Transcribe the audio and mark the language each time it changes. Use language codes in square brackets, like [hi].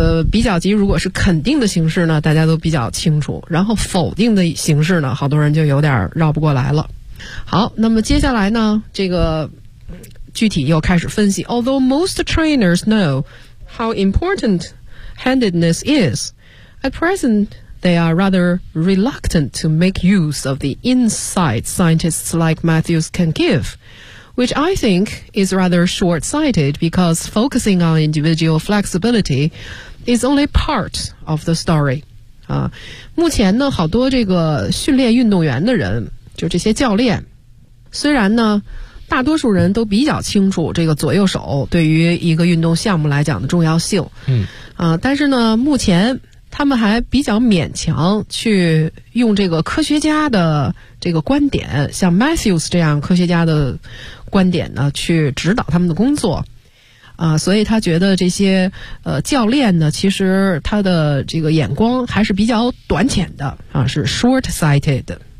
[zh] 比较级如果是肯定的形式呢，大家都比较清楚，然后否定的形式呢，好多人就有点绕不过来了。好，那么接下来呢，这个具体又开始分析。 [en] Although most trainers know how important handedness is, at present they are rather reluctant to make use of the insights scientists like Matthews can giveWhich I think is rather short-sighted because focusing on individual flexibility is only part of the story. [zh] 目前呢，好多这个训练运动员的人，就这些教练，虽然呢，大多数人都比较清楚这个左右手对于一个运动项目来讲的重要性，但是呢，目前他们还比较勉强去用这个科学家的这个观点，像 Matthews 这样科学家的观点呢，去指导他们的工作，所以他觉得这些教练呢，其实他的这个眼光还是比较短浅的啊，是 short-sighted，